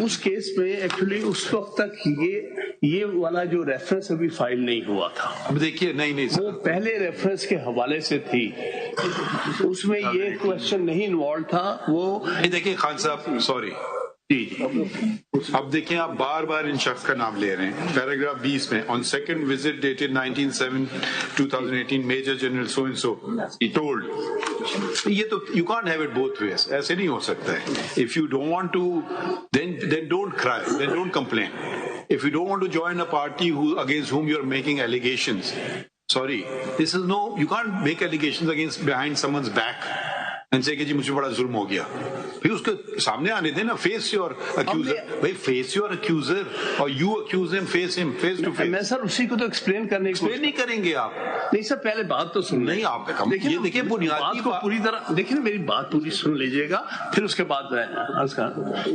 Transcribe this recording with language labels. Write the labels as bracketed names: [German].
[Urdu] اس case میں actually اس وقت تک یہ والا جو ریفرنس ابھی فائل نہیں ہوا تھا. اب دیکھیے نہیں وہ پہلے ریفرنس کے حوالے سے تھی، اس میں یہ کوشچن نہیں انوالو تھا. وہ دیکھیے خان صاحب، سوری جی اب دیکھیں آپ بار بار ان شخص کا نام لے رہے ہیں. پیراگراف 20 میں [English] on second visit dated 19/7/2018 Major General so and so he told. [Urdu] یہ تو [English] you can't have it both ways. [Urdu] ایسے نہیں ہو سکتا ہے. [English] If you don't want to then don't cry, then don't complain. if you don't want to join a party against whom you're making allegations, sorry, this is no, you can't make allegations against behind someone's back and say [Urdu] کہ جی مجھے بڑا ظلم ہو گیا. پھر اس کے سامنے آنے دیں نا, [English] Face your accuser. [Urdu] بھائی [English] Face your accuser اور you accuse ہم, face ہم, فیس ٹو فیس. [Urdu] میں سر اسی کو تو ایکسپلین کرنے کی ایکسپلین نہیں کریں گے آپ. نہیں سر, پہلے بات تو سن. نہیں آپ یہ دیکھیں بنیادی کو پوری طرح دیکھیں, میری بات پوری سن لیجیے گا, پھر اس کے بعد میں عرض کروں.